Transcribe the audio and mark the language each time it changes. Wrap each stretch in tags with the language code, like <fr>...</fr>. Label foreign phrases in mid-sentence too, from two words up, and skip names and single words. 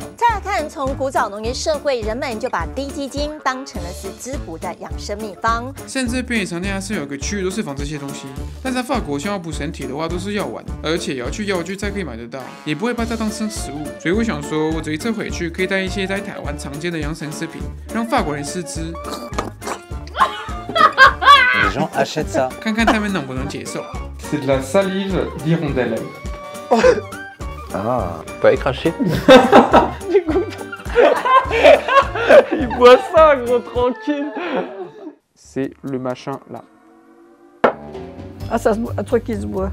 <zh>再来看，从古早农业社会，人们就把滴鸡精当成了是滋补的养生秘方，甚至便利商店还是有个区域都是放这些东西。但在法国，想要补身体的话，都是药丸，而且要去药局才可以买得到，也不会把它当成食物。所以我想说，我这一次回去可以带一些在台湾常见的洋参食品，让法国人试吃。</zh> <fr>Les gens achètent ça.</fr> <zh>看看他们能不能接受。</zh> <fr>C'est de la salive d'hirondelle. Ah, pas écraché. Il boit ça, gros, tranquille. C'est le machin là. Ah, ça se boit, un truc qui se boit.</fr>